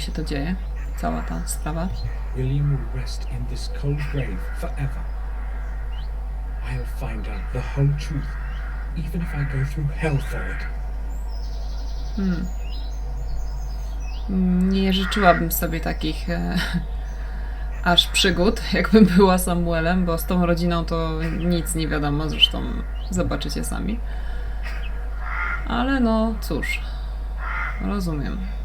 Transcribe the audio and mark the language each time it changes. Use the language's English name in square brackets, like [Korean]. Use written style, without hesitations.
[Polish] się to dzieje, cała ta sprawa. [English] William will rest in this cold grave forever. I'll find out the whole truth, even if I go through hell for it. [Polish] Nie życzyłabym sobie takich aż przygód, jakbym była Samuelem, bo z tą rodziną to nic nie wiadomo, zresztą zobaczycie sami. Ale no cóż, rozumiem.